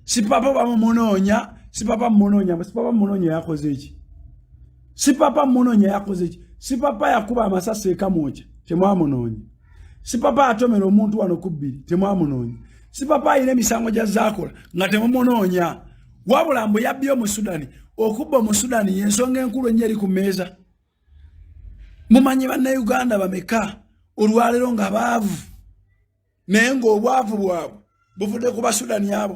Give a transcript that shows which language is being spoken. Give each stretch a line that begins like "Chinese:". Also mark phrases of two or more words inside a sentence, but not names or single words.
Ganda: Si papa bamunonya, si papa munonya yakoze iki. Si papa munonya yakoze iki. Si papa yakuba amasasi ekamoja, temwamunonya. Si papa atomera omuntu wano kubbiri, temwamunonya. Si papa ayina emisango gya zaakola nga temumunoonya. Wabula mbu yabbye mu Sudani, okubba mu Sudani y'ensonga enkulu ennyo eri ku mmeeza. Mumanyi bannayuganda bameka olwaleero nga baavu naye ng'obwavu bwabwe buvudde ku Basudani abo.